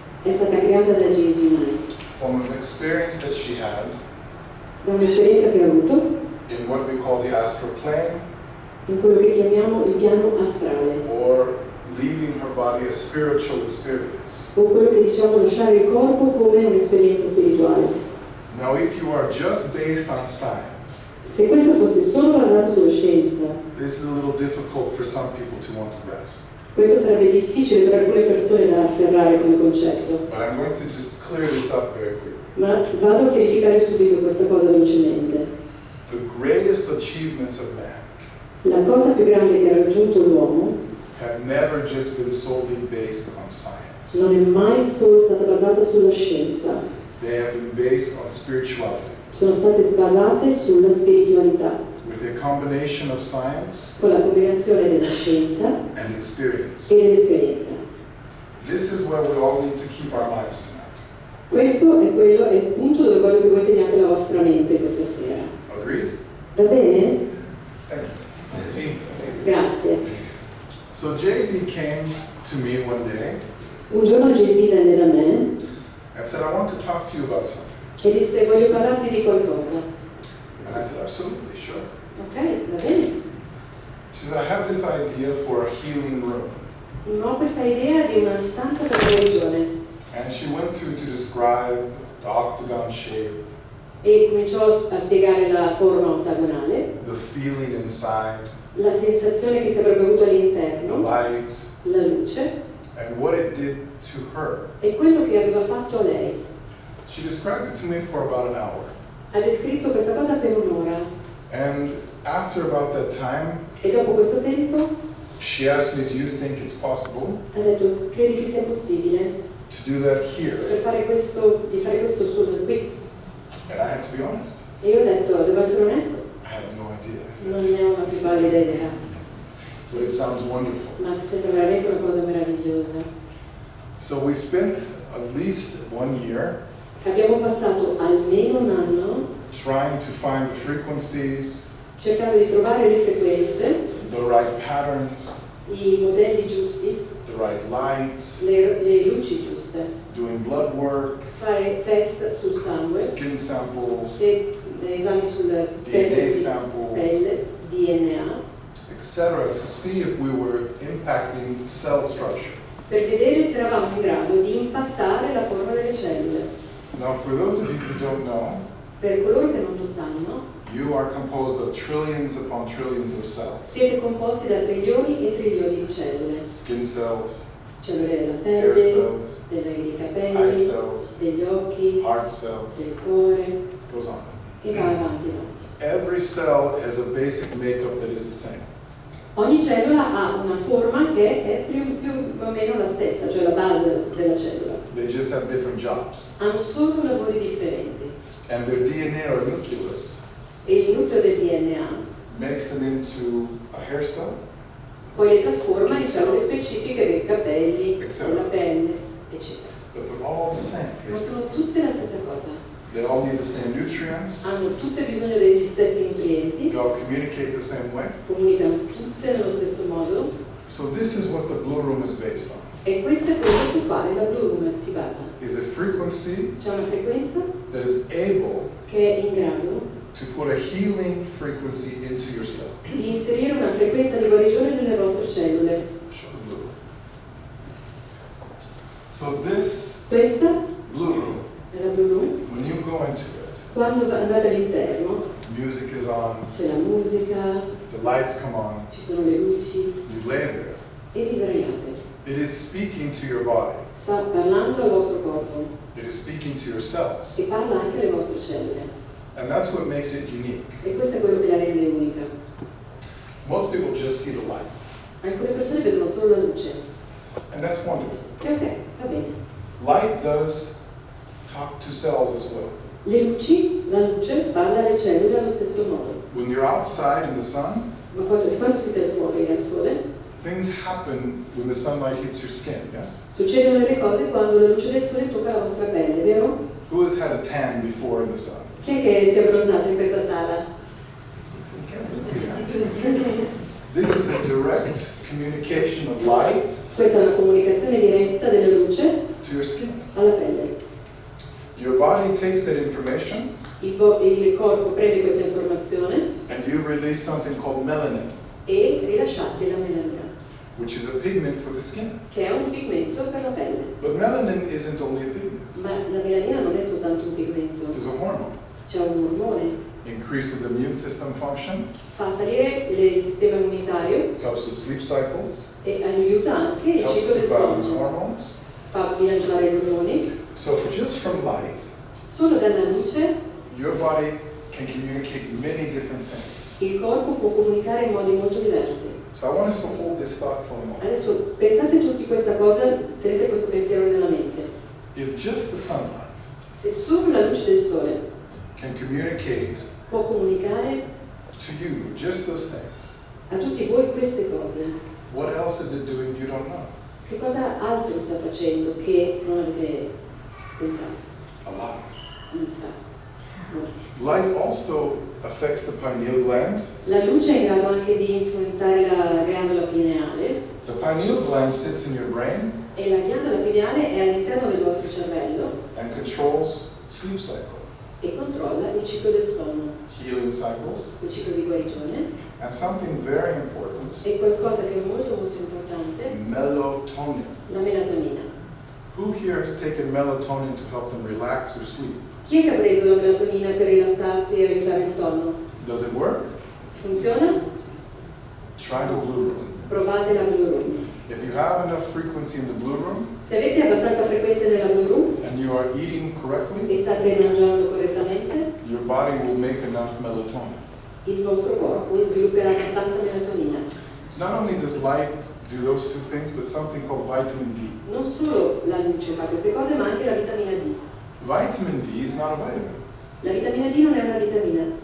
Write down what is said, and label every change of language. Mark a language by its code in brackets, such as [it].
[it] è stata creata da Jay-Z Knight, [en] from an experience that she had [it] da un'esperienza che ha avuto [en] in what we call the astral plane, [it] in quello che chiamiamo il piano astrale, [en] or leaving her body a spiritual experience. [it] o quello che diciamo lasciare il corpo come un'esperienza spirituale. [en] Now, if you are just based on science, [it] Se questo fosse solo basato sulla scienza, [en] this is a little difficult for some people to want to rest. [it] questo sarebbe difficile per alcune persone da afferrare come concetto. [en] But I'm going to just clear this up very quickly. [it] Ma vado a chiarificare subito questa cosa velocemente. [en] The greatest achievements of man [it] La cosa più grande che ha raggiunto l'uomo [en] have never just been solely based on science. [it] non è mai solo stata basata sulla scienza, [en] They have been based on spirituality, [it] sono state basate sulla spiritualità, [en] with a combination of science [it] con la combinazione della scienza [en] and experience. [it] e dell'esperienza. [en] This is where we all need to keep our minds tonight. [it] Questo è il punto dove voglio che voi teniate la vostra mente questa sera. [en] Agreed? [it] Va bene? [en] Thank you. [it] Grazie. [en] So Jay-Z came to me one day [it] Un giorno Jay-Z venne da me [en] and said, I want to talk to you about something. [it] e disse voglio parlarti di qualcosa. [en] And I said, absolutely, sure. [it] Ok, va bene. [en] She said, I have this idea for a healing room. [it] Ho questa idea di una stanza per guarigione. [en] And she went through to describe the octagon shape, [it] E cominciò a spiegare la forma ottagonale, [en] the feeling inside, [it] la sensazione che si avrebbe avuto [en] the [it] all'interno, [en] light, [it] la luce [en] and what it did to her. [it] e quello che aveva fatto a lei. [en] She described it to me for about an hour. [it] Ha descritto questa cosa per un'ora [en] And after about that time, [it] e dopo questo tempo [en] she asked me, do you think it's possible [it] ha detto: credi che sia possibile [en] to do that here? [it] di fare questo suono qui? [en] And I had to be honest. [it] E io ho detto: devo essere onesto, [en] I had no idea. I said, [it] non ne ho una più pallida idea, [en] but it sounds wonderful. [it] ma sembra veramente una cosa meravigliosa. [en] So we spent at least 1 year [it] Abbiamo passato almeno un anno [en] trying to find the frequencies, [it] cercando di trovare le frequenze, [en] the right patterns, [it] i modelli giusti, [en] the right light, [it] le luci giuste, [en] doing blood work, [it] fare test sul sangue, [en] skin samples, [it] esami sul [en] DNA samples, [it] pelle, DNA, [en] etc., to see if we were impacting cell structure. [it] per vedere se eravamo in grado di impattare la forma delle cellule. [en] Now, for those of you who don't know, [it] Per coloro che non lo sanno, [en] you are composed of trillions upon trillions of cells. [it] siete composti da trilioni e trilioni di cellule. [en] Skin cells, [it] Cellule della [en] hair [it] pelle, [en] cells, [it] dei [en] eye [it] capelli, [en] cells, [it] degli occhi, [en] heart cells, [it] del cuore, [en] goes on. [it] e va avanti, avanti. [en] Every cell has a basic makeup that is the same. [it] Ogni cellula ha una forma che è più o meno la stessa, cioè la base della cellula. [en] They just have different jobs. [it] Hanno solo lavori differenti [en] And their DNA or nucleus [it] e il nucleo del DNA [en] makes them into a hair cell, [it] poi le trasforma in cellule specifiche dei capelli, della pelle, eccetera. [en] but they're all the same. [it] Ma sono tutte la stessa cosa. [en] They all need the same nutrients. [it] Hanno tutte bisogno degli stessi nutrienti, [en] They all communicate the same way. [it] comunicano tutte nello stesso modo, [en] So this is what the Blu Room is based on. [it] e questo è quello su quale la Blu Room si basa. [en] Is a frequency [it] C'è una frequenza [en] that is able [it] che è in grado [en] to put a healing frequency into your cell. [it] di inserire una frequenza di guarigione nelle vostre cellule. [en] Show the Blu Room. So this [it] Questa [en] Blu Room, [it] è la Blu Room. [en] when you go into it, [it] Quando andate all'interno [en] music is on, [it] c'è la musica, [en] the lights come on, [it] ci sono le luci [en] you lay there. [it] e vi sdraiate. [en] It is speaking to your body. [it] Sta parlando al vostro corpo [en] It is speaking to your cells. [it] e parla anche alle vostre cellule. [en] And that's what makes it unique. [it] E questo è quello che la rende unica. [en] Most people just see the lights. [it] Alcune persone vedono solo la luce. [en] And that's wonderful. [it] E ok, va bene. [en] Light does talk to cells as well. [it] Le luci, la luce parla alle cellule allo stesso modo. [en] When you're outside in the sun, [it] Ma quando siete fuori al sole, [en] things happen when the sunlight hits your skin, yes? [it] succedono delle cose quando la luce del sole tocca la vostra pelle, vero? [en] Who has had a tan before in the sun? [it] Chi è che si è abbronzato in questa sala? [en] This is a direct communication of light [it] Questa è una comunicazione diretta della luce [en] to your skin. [it] alla pelle. [en] Your body takes that information [it] Il corpo prende questa informazione [en] and you release something called melanin, [it] e rilasciate la melanina, [en] which is a pigment for the skin. [it] che è un pigmento per la pelle. [en] But melanin isn't only a pigment. [it] Ma la melanina non è soltanto un pigmento, [en] There's a hormone. [it] c'è un ormone, [en] Increases immune system function, [it] fa salire il sistema immunitario [en] helps with sleep cycles, [it] e aiuta anche il [en] helps [it] del [en] balance [it] sonno, [en] hormones. [it] fa bilanciare gli ormoni. [en] So just from light, [it] Solo dalla luce [en] your body can communicate many different things. [it] il corpo può comunicare in modi molto diversi. [en] So I want us to hold this thought for a moment. [it] Adesso pensate tutti questa cosa, tenete questo pensiero nella mente. [en] If just the sunlight [it] Se solo la luce del sole [en] can communicate [it] può comunicare [en] to you just those things, [it] a tutti voi queste cose, [en] what else is it doing you don't know? [it] che cosa altro sta facendo che non avete pensato? [en] A lot. [it] Non sa. [en] Light also affects the pineal gland. [it] La luce è in grado anche di influenzare la ghiandola pineale [en] The pineal gland sits in your brain [it] e la ghiandola pineale è all'interno del vostro cervello [en] and controls sleep cycle, [it] e controlla il ciclo del sonno, [en] healing cycles, [it] il ciclo di guarigione [en] And something very important, [it] E qualcosa che è molto molto importante, [en] melatonin. [it] la melatonina. [en] Who here has taken melatonin to help them relax or sleep? [it] Chi è che ha preso la melatonina per rilassarsi e aiutare il sonno? [en] Does it work? [it] Funziona? [en] Try the Blu Room. [it] Provate la Blu Room. [en] If you have enough frequency in the Blu Room [it] Se avete abbastanza frequenze nella Blu Room [en] and you are eating correctly, [it] e state mangiando correttamente, [en] your body will make enough melatonin. [it] il vostro corpo svilupperà abbastanza melatonina. [en] Not only does light do those two things, but something called vitamin D. [it] Non solo la luce fa queste cose, ma anche la vitamina D. [en] Vitamin D is not a vitamin. [it] La vitamina D non è una vitamina,